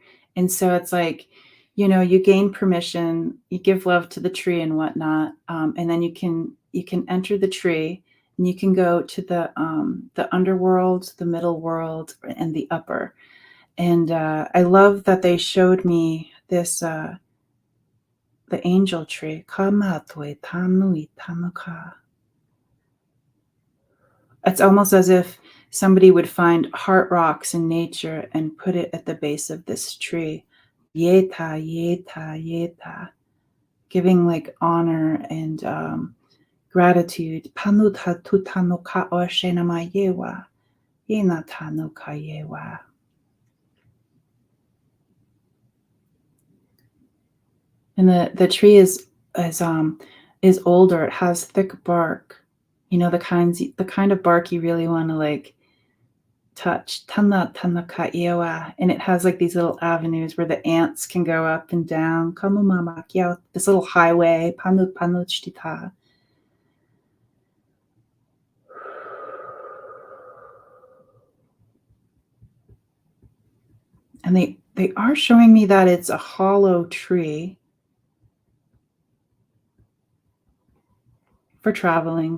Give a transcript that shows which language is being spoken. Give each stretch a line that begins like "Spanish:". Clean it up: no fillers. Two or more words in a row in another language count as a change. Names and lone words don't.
English: And so it's like, you gain permission, you give love to the tree and whatnot, and then you can enter the tree and you can go to the underworld, the middle world, and the upper. And I love that they showed me this the angel tree. Kamatwe tanui tanuka. It's almost as if somebody would find heart rocks in nature and put it at the base of this tree. Yeta, yeta, yeta. Giving like honor and gratitude. Panuta tutanuka oshenama yewa. Yena tanuka yewa. And the tree is older. It has thick bark. You know, the kind of bark you really want to like touch. Tana tana ka iewa. And it has like these little avenues where the ants can go up and down. Kamu mama kia. This little highway. Panu panu chitita. And they are showing me that it's a hollow tree for traveling.